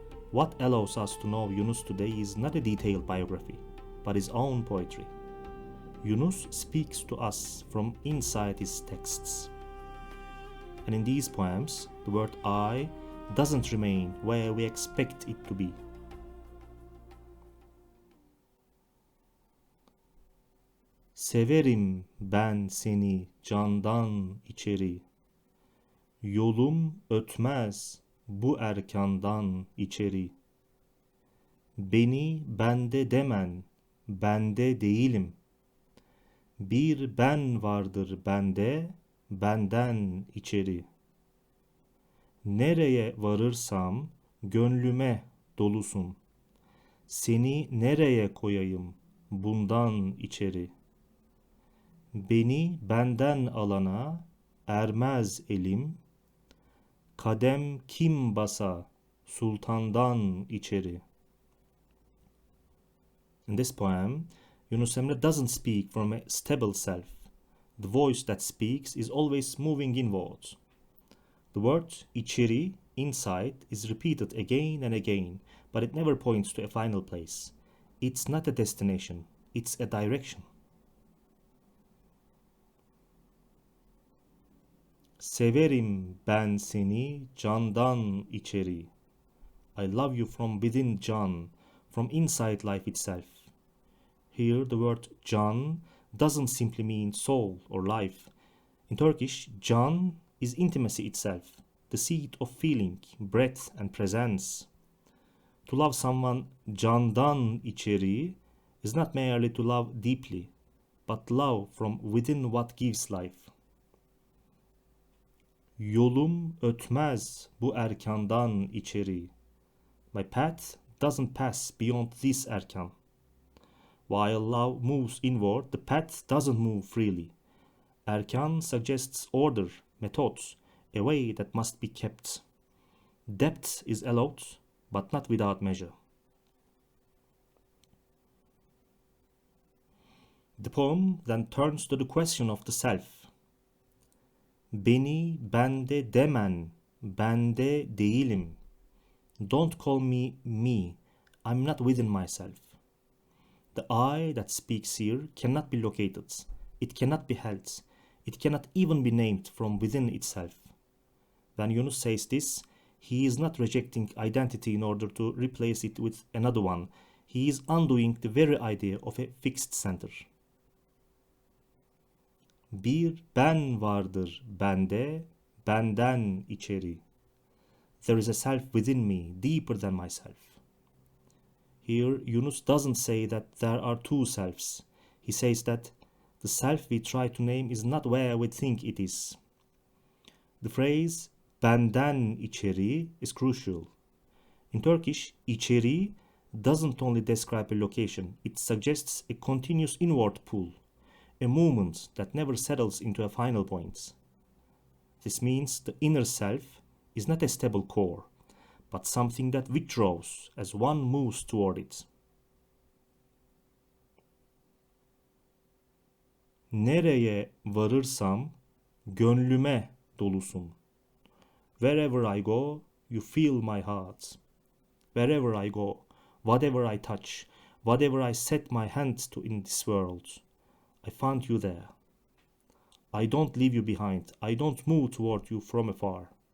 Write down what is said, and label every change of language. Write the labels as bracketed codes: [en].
[en] What allows us to know Yunus today is not a detailed biography, but his own poetry. Yunus speaks to us from inside his texts. And in these poems, the word I doesn't remain where we expect it to be. [tr] Severim ben seni candan içeri. Yolum ötmez bu erkandan içeri. Beni bende demen, bende değilim. Bir ben vardır bende, benden içeri. Nereye varırsam gönlüme dolusun. Seni nereye koyayım bundan içeri. Beni benden alana ermez elim. Kadem kim basa sultandan içeri. [en] In this poem, Yunus Emre doesn't speak from a stable self. The voice that speaks is always moving inward. The word içeri, inside, is repeated again and again, but it never points to a final place. It's not a destination, it's a direction. [tr] Severim ben seni candan içeri. [en] I love you from within can, from inside life itself. Here the word can doesn't simply mean soul or life. In Turkish, can is intimacy itself, the seat of feeling, breath and presence. To love someone [tr] candan içeri [en] is not merely to love deeply, but love from within what gives life. [tr] Yolum ötmez bu erkandan içeri. [en] My path doesn't pass beyond this erkan. While love moves inward, the path doesn't move freely. Erkan suggests order, methods, a way that must be kept. Depth is allowed, but not without measure. The poem then turns to the question of the self. [tr] Beni bende demen, bende değilim. [en] Don't call me me, I'm not within myself. The I that speaks here cannot be located, it cannot be held, it cannot even be named from within itself. When Yunus says this, he is not rejecting identity in order to replace it with another one, he is undoing the very idea of a fixed center. [tr] Bir ben vardır bende, benden içeri. [en] There is a self within me, deeper than myself. Here, Yunus doesn't say that there are two selves. He says that the self we try to name is not where we think it is. The phrase [tr] benden içeri [en] is crucial. In Turkish, içeri doesn't only describe a location, it suggests a continuous inward pull, a movement that never settles into a final point. This means the inner self is not a stable core, but something that withdraws as one moves toward it. [tr] Nereye varırsam gönlüme dolusun. [en] Wherever I go, you feel my heart. Wherever I go, whatever I touch, whatever I set my hand to in this world, I found you there. I don't leave you behind. I don't move toward you from afar.